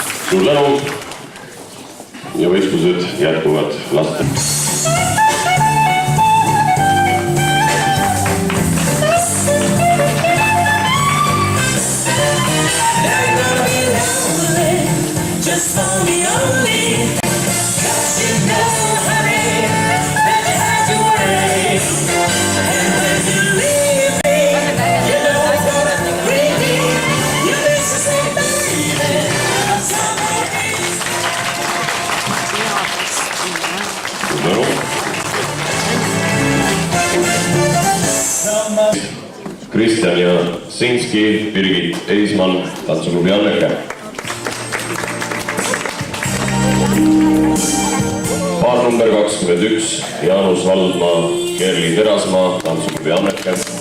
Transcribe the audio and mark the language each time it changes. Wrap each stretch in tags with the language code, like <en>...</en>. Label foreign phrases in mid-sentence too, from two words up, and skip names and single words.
<et>Suur tänu ja võistlused jätkuvad laste.</et> <en>Just for me only, 'cause you know, honey, that you had your way. And when you leave me, you know I'm gonna leave me. You need to say, baby, I'm sorry.</en> <et>Kristjan Jasinski, Birgit Eismann, tantsuklubi Anneke. Paar number 21, Jaanus Valdmaa, Kerli Terasmaa, tantsuklubi Anneke.</et>